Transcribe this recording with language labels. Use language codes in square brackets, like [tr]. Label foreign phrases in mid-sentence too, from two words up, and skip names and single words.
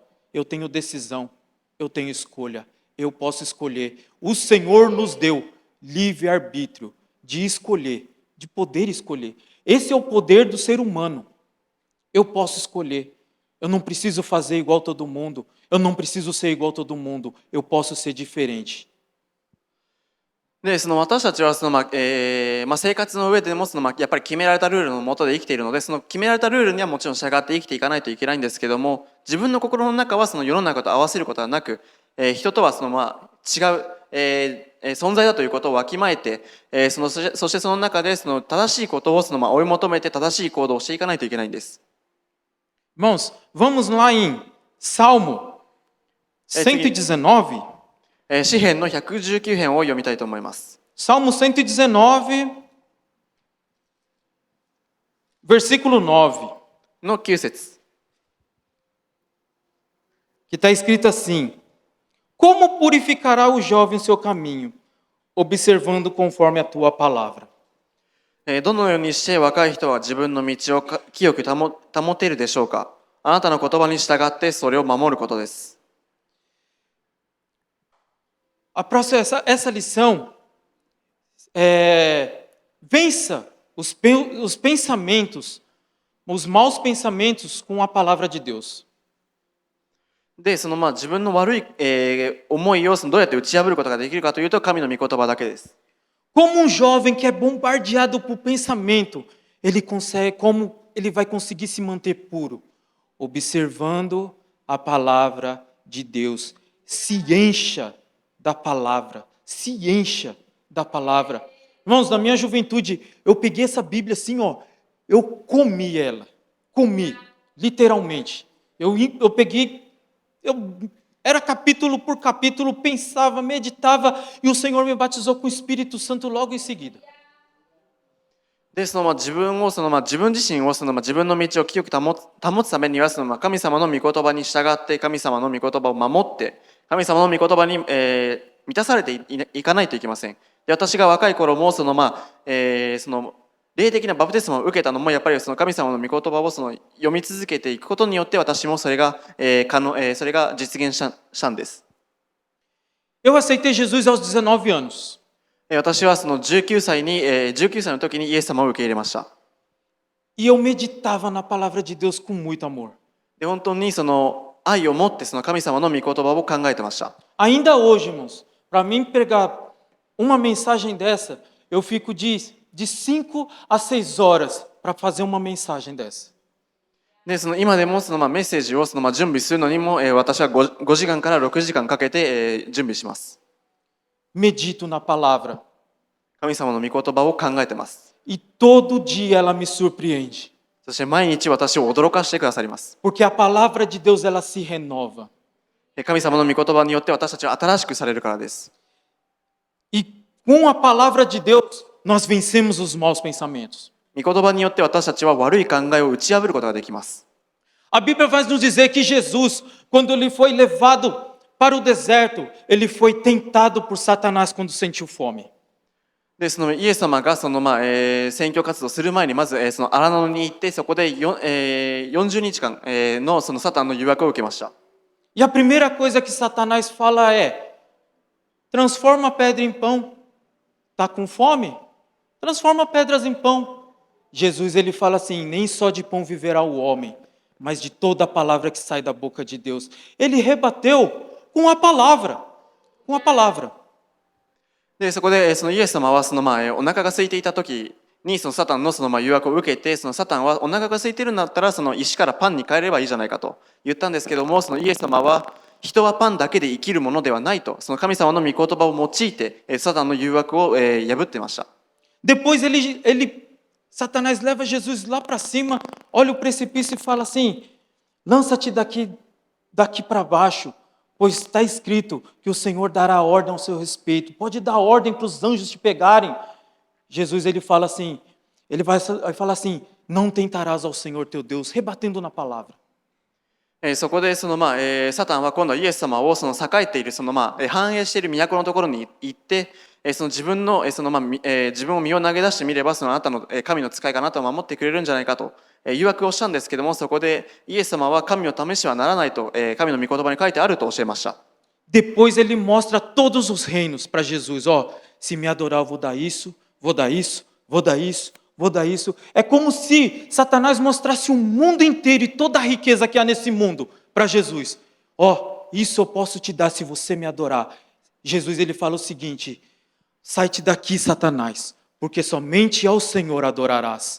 [pt] Eu tenho decisão, eu tenho escolha, eu posso escolher. O Senhor nos deu livre-arbítrio de escolher, de poder escolher. Esse é o poder do ser humano. Eu posso escolher. Eu não preciso fazer igual todo mundo. Eu não preciso ser igual todo mundo. Eu posso ser diferente. [ja] で、私たちは生活の上でもやっぱり決められたルールの下で生きているので、その決められたルールにはもちろん従って生きていかないといけないんですけども、自分の心の中はその世の中と合わせることはなく、人とは違う、存在だということをわきまえて、そしてその中で正しいことを追い求めて正しい行動をしていかないといけないんです。 [pt] Irmãos, vamos lá em Salmo 119. [ja] 詩編の119編を読みたいと思います。 [pt] Salmo 119, versículo 9. [ja] の9節。 [pt] Que está escrito assim: Como purificará o jovem seu caminho, observando conforme a tua palavra? [ja] どのようにして若い人は自分の道を清く保てるでしょうか。あなたの言葉に従ってそれを守ることです。 [pt] Essa lição vença os pensamentos, os maus pensamentos com a palavra de Deus. [ja] で、自分の悪い、思いをどうやって打ち破ることができるかというと、神の御言葉だけです。 [pt] Como jovem que é bombardeado por pensamento, como ele vai conseguir se manter puro? Observando a palavra de Deus. Se encha da palavra, se encha da palavra. Irmãos, na minha juventude, eu peguei essa Bíblia assim, ó, eu comi, literalmente. Eu peguei, eu Era capítulo por capítulo, pensava, meditava, e o Senhor me batizou com o Espírito Santo logo em seguida. [ja] で自分を自分自身を自分の道を清く保つためには神様の御言葉に従って神様の御言葉を守って神様の御言葉に、満たされていかないといけません。で私が若い頃も霊的なバプテスマを受けたのもやっぱり神様の御言葉を読み続けていくことによって私もそれが実現したんです。 [pt] Eu aceitei Jesus aos 19 anos. [ja] 私は19歳の時にイエス様を受け入れました。 [pt] E eu meditava na palavra de Deus com muito amor. [ja] で本当に愛を持って神様の御言葉を考えてました。 [pt] Ainda hoje, irmãos, para mim pregar uma mensagem dessa, eu fico de 5 a 6 horas para fazer uma mensagem dessa. [ja] で今でもメッセージを準備するのにも、私は 5時間から6時間かけて、準備します。 [pt] Medito na palavra. [ja] 神様の御言葉を考えてます。 [pt] E todo dia ela me surpreende. [ja] そして毎日私を驚かしてくださります。 [pt] Porque a palavra de Deus ela se renova. [ja] 神様の御言葉によって私たちは新しくされるからです。 [pt] E com a palavra de Deus nós vencemos os maus pensamentos. [ja] 御言葉によって私たちは悪い考えを打ち破ることができます。 [pt] A Bíblia vai nos dizer que Jesus, quando ele foi levado para o deserto, ele foi tentado por Satanás quando sentiu fome. [ja] でイエス様が宣教活動する前にまず荒野に行ってそこで40日間のサタンの誘惑を受けました。 [pt] E a primeira coisa que Satanás fala é: transforma a pedra em pão. Tá com fome? Transforma pedras em pão. Jesus ele fala assim: nem só de pão viverá o homem, mas de toda a palavra que sai da boca de Deus. Ele rebateu com a palavra, com a palavra. [ja] でそこでイエス様はお腹が空いていた時にサタンの誘惑を受けてサタンはお腹が空いてるんだったら石からパンに変えればいいじゃないかと言ったんですけどもイエス様は人はパンだけで生きるものではないと神様の御言葉を用いてサタンの誘惑を破ってました。 [pt] Depois Satanás leva Jesus lá para cima, olha o precipício e fala assim: lança-te daqui para baixo, pois está escrito que o Senhor dará ordem ao seu respeito. Pode dar ordem para os anjos te pegarem. Jesus ele fala assim, ele vai falar assim: não tentarás ao Senhor teu Deus, rebatendo na palavra. [ja] そこでサタンは今度はイエス様を栄えている繁栄している都のところに行って自分を身を投げ出してみればあなたの神の使いがあなたを守ってくれるんじゃないかと誘惑をしたんですけどもそこでイエス様は神を試してはならないと神の御言葉に書いてあると教えました。 [pt] Depois ele mostra todos os reinos para Jesus. Ó, se me adorar eu vou dar isso, vou dar isso, vou dar isso, vou dar isso. É como se Satanás mostrasse o mundo inteiro e toda a riqueza que há nesse mundo para Jesus. Ó, isso eu posso te dar se você me adorar. Jesus ele fala o seguinte: sai-te daqui, Satanás, porque somente ao Senhor adorarás.